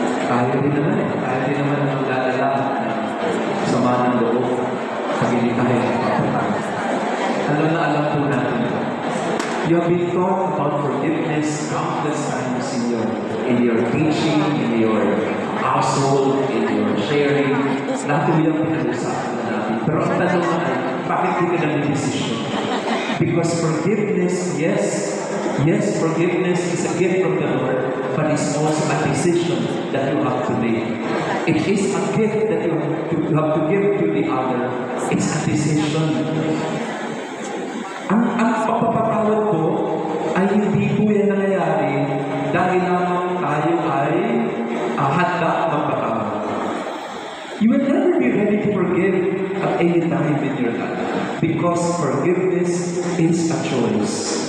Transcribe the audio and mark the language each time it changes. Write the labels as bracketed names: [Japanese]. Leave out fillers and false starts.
[Filipino] Tayo din naman ang magdadala sama ng loob pag hindi tayo alam po natin. [English] You have been taught about forgiveness countless times in your teaching, in your household, in your sharing. [Filipino] Lahat po yung pinag-usapan na natin. Pero ang tanong ay, bakit hindi ka ng decision? [English] Because forgiveness, yes, forgiveness is a gift from the Lord, but it's also a decision that you have to make. It is a gift that you have to give to the other. It's a decision. [Filipino] Ang pagpapatawad ko ay hindi po yan nangyayari dahil lang tayo ay handa magpatawad. [English] You will never be ready to forgive at any time in your life because forgiveness is a choice.